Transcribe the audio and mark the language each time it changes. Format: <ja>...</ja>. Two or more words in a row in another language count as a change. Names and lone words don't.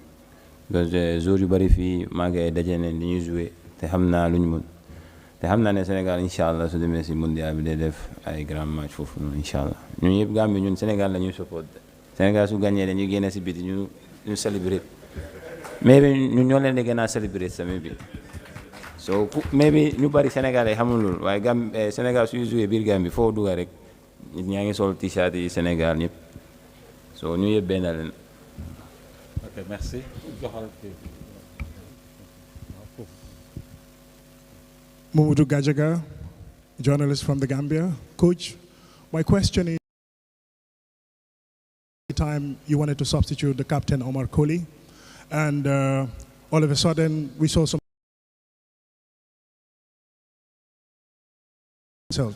<fr>parce que</fr> <wo>joueurs yu bëri fii maa ngi daje ne li ñuy joué te xam naa lu ñu mën te xam naa ne Sénégal</wo> <ar>إن شاء الله</ar> <wo>su demee si mondial bi day def ay</wo> <fr>grand match</fr> <wo>foofu noonu</wo> <ar>إن شاء الله</ar> <wo>ñun yëpp Gambie ñun Sénégal la ñuy support Sénégal su gagné dañuy génne si biti ñu célébrer mais bi ñun ñoo leen di gën a célébrer tamit bi so mais bi ñu bëri Sénégal yi xamul loolu waaye Sénégal suy joué biir Gambie foo dugga rek nit ñaa ngi sol t-shirt yi Sénégal ñëpp so ñu yëpp benn leen.</wo> <fr>Ok, merci.</fr> <en>Mamadou Gajaga, journalist from the Gambia. Coach, my question is, the time you wanted to substitute the captain Omar Colley, and all of a sudden we saw some result.</en>